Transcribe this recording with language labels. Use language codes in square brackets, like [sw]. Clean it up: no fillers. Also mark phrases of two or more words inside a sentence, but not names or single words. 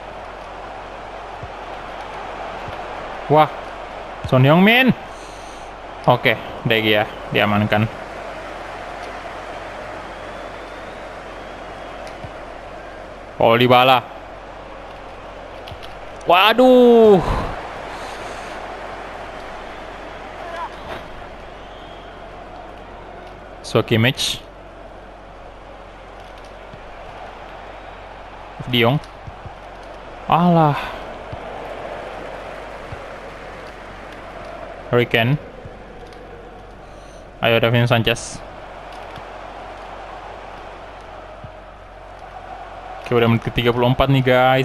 [id] Wah, Son Heung-min. Oke, De Gea diamankan. Paul Dybala. Waduh. Kimmich. De Jong. Alah. Harry Kane. Ayo Davinson Sanchez. Oke, udah menit ke-34 nih guys.